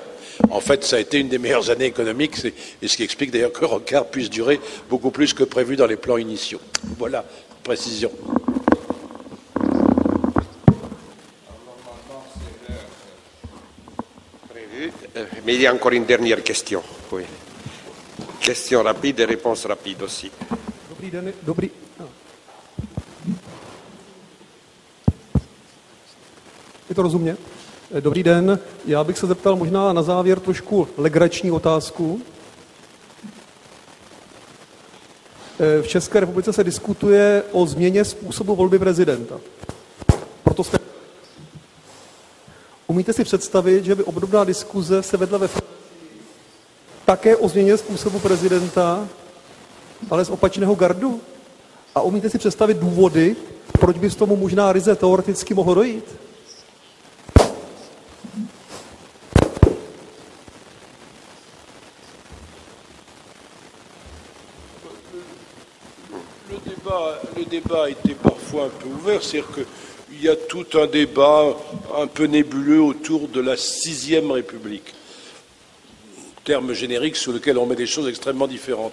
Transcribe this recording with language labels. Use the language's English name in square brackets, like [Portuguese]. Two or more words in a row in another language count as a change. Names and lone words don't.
[French] En fait, ça a été une des meilleures années économiques, et ce qui explique d'ailleurs que Rocard puisse durer beaucoup plus que prévu dans les plans initiaux. Voilà, précision. Mais il y a encore une dernière question. Oui. Question rapide et réponse rapide aussi. [Czech] Je to rozumě? Dobrý den, já bych se zeptal možná na závěr trošku legrační otázku. V České republice se diskutuje o změně způsobu volby prezidenta. Proto jste... Umíte si představit, že by obdobná diskuze se vedla ve Francii také o změně způsobu prezidenta, ale z opačného gardu? A umíte si představit důvody, proč by z tomu možná ryze teoreticky mohlo dojít? [French] Le débat était parfois un peu ouvert, c'est-à-dire qu'il y a tout un débat un peu nébuleux autour de la 6e République, terme générique sous lequel on met des choses extrêmement différentes.